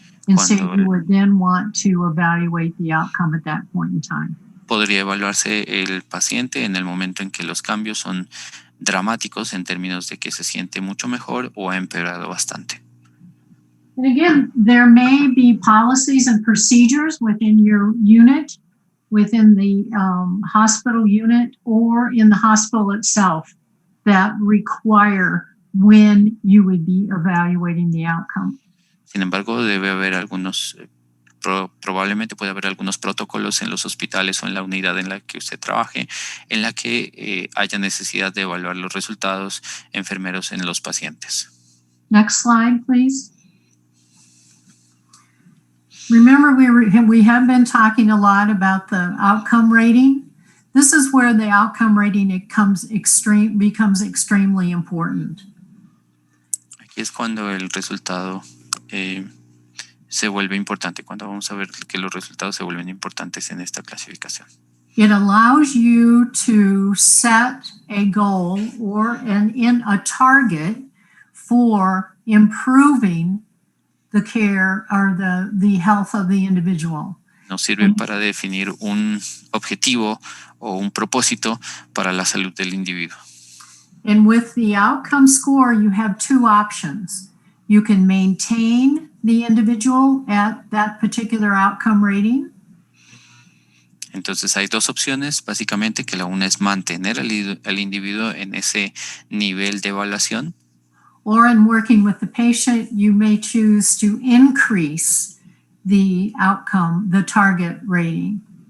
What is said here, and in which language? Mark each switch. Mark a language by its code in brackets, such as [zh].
[en] And so you would then want to evaluate the outcome at that point in time. [es] Podría evaluarse el paciente en el momento en que los cambios son dramáticos en términos de que se siente mucho mejor o ha empeorado bastante. [en] And again, there may be policies and procedures within your unit, within the hospital unit, or in the hospital itself that require when you would be evaluating the outcome. [es] Sin embargo, debe haber probablemente puede haber algunos protocolos en los hospitales o en la unidad en la que usted trabaje, en la que haya necesidad de evaluar los resultados enfermeros en los pacientes. [en] Next slide, please. Remember, we have been talking a lot about the outcome rating. This is where the outcome rating becomes extremely important. [es] Aquí es cuando el resultado se vuelve importante, cuando vamos a ver que los resultados se vuelven importantes en esta clasificación. [en] It allows you to set a goal or a target for improving the care or the health of the individual. [es] Nos sirven para definir un objetivo o un propósito para la salud del individuo. [en] And with the outcome score, you have two options. You can maintain the individual at that particular outcome rating. [es] Entonces hay dos opciones, básicamente, que la una es mantener al individuo en ese nivel de evaluación. [en] Or in working with the patient, you may choose to increase the outcome, the target rating.